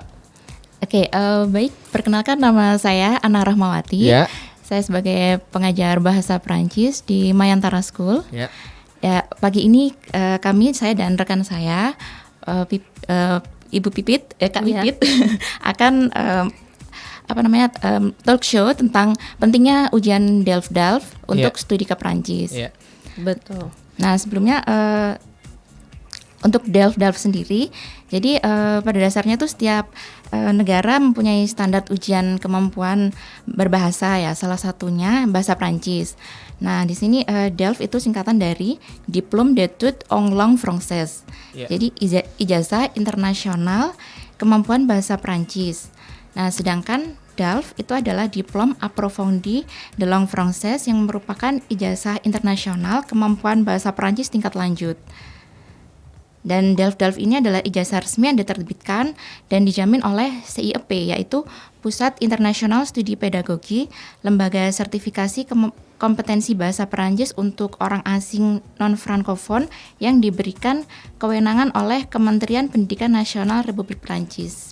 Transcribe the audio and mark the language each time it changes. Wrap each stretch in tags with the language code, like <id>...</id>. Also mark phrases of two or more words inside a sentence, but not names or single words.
<id>Oke, baik. Perkenalkan, nama saya Ana Rahmawati. Ya. Saya sebagai pengajar bahasa Perancis di Mayantara School. Ya. Ya, pagi ini saya dan rekan saya, Ibu Pipit, Kak Pipit, akan</id> <en>talk show</en> <id>tentang pentingnya ujian Delft untuk studi ke Perancis. Ya. Betul. Nah, sebelumnya untuk Delft sendiri, jadi pada dasarnya tuh setiap negara mempunyai standar ujian kemampuan berbahasa ya, salah satunya bahasa Prancis. Nah, di sini Delft itu singkatan dari</id> <fr>Diplôme d'études en langue française.</fr> <id>Yeah. Jadi ijazah internasional kemampuan bahasa Prancis. Nah, sedangkan Delft itu adalah</id> <fr>Diplôme approfondi de langue française</fr> <id>yang merupakan ijazah internasional kemampuan bahasa Prancis tingkat lanjut. Dan Delft ini adalah ijazah resmi yang diterbitkan dan dijamin oleh CIEP, yaitu Pusat Internasional Studi Pedagogi, lembaga sertifikasi kompetensi bahasa Perancis untuk orang asing non-frankofon yang diberikan kewenangan oleh Kementerian Pendidikan Nasional Republik Perancis.</id>